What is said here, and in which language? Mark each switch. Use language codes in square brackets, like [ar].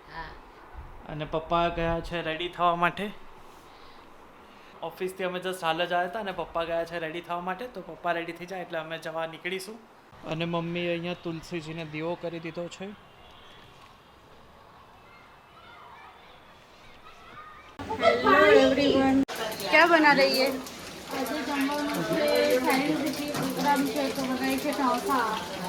[gu] હા. અને પપ્પા ગયા છે રેડી થવા માટે. ઓફિસથી અમે જસ્ટ હાલ જ આવ્યા હતા અને પપ્પા ગયા છે રેડી થવા માટે. તો પપ્પા રેડી થઈ જાય એટલે અમે જવા નીકળીશું. અને મમ્મી અહીંયા તુલસીજીને દીવો કરી દીધો છે. [en] hello everyone, [hi] क्या बना रही है? [gu] આજે જમવાનું છે સાયન્ટિફિક પ્રોગ્રામ છે તો બનાવી છે ઢોસા.